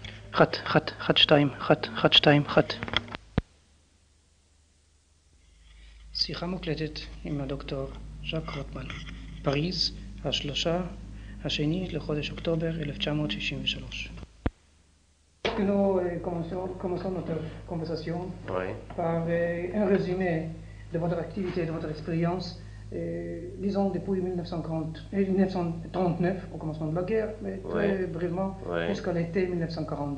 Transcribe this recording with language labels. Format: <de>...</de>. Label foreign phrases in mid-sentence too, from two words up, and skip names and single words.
<he>חת שתיים, חת שתיים, חת. שיחה מוקלטת עם הדוקטור ז'ק רוטמן, פריז, השני לחודש אוקטובר 1963.</he> <fr>Nous commençons notre conversation par un résumé de votre activité, de votre expérience, disons depuis 1939, au commencement de la guerre, mais très brièvement jusqu'à l'été 1942.</fr>